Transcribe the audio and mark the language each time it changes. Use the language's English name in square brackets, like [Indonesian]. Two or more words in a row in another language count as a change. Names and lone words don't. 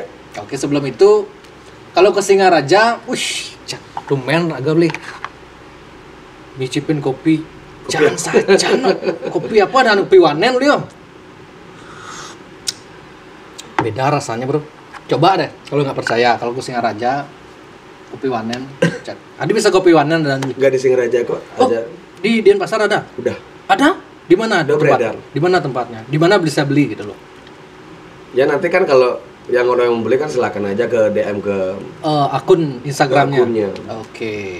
[Indonesian] Oke, sebelum itu kalau ke Singaraja, lumayan agak beli. Nyicipin kopi. Jangan saja no. Kopi apa dan kopi wanen beliau. Beda rasanya, Bro. Coba deh kalau nggak percaya, kalau ke Singaraja kopi wanen. Adi bisa kopi wanen dan Enggak di Singaraja kok. Ada. di Denpasar ada. Udah. Ada? Di mana Udah beredar. Di mana tempatnya? Di mana bisa beli gitu loh. Ya nanti kan kalau yang orang yang beli kan silakan aja ke DM ke Akun Instagramnya. akunnya. Oke.